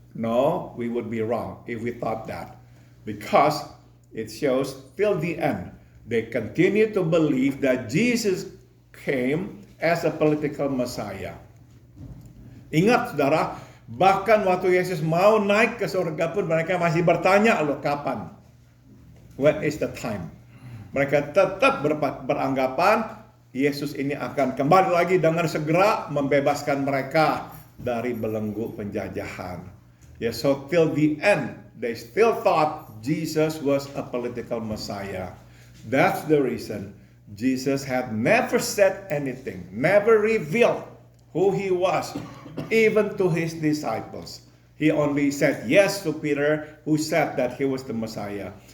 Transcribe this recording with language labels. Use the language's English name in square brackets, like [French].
[English] No, we would be wrong if we thought that. Because it shows till the end, they continue to believe that Jesus came as a political Messiah. [Indonesian] Ingat saudara, bahkan waktu Yesus mau naik ke surga pun mereka masih bertanya loh, kapan? [English] When is the time? [Indonesian] Mereka tetap beranggapan Yesus ini akan kembali lagi dengan segera membebaskan mereka dari belenggu penjajahan. [English] Yeah, so till the end, they still thought Jesus was a political Messiah. That's the reason Jesus had never said anything, never revealed who he was, even to his disciples. He only said yes to Peter, who said that he was the Messiah.